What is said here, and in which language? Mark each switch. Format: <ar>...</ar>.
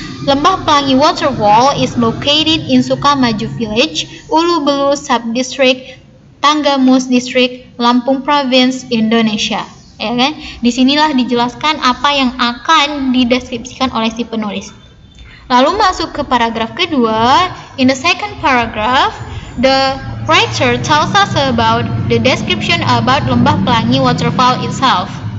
<en>Lembah pelangi waterfall is located in Sukamaju Village, Ulu Belu Subdistrict, Tanggamus District, Lampung Province, Indonesia.</en> <id>Ya kan? Disinilah dijelaskan apa yang akan dideskripsikan oleh si penulis. Lalu masuk ke paragraf kedua.</id> <en>In the second paragraph, the writer tells us about the description about lembah pelangi waterfall itself.</en>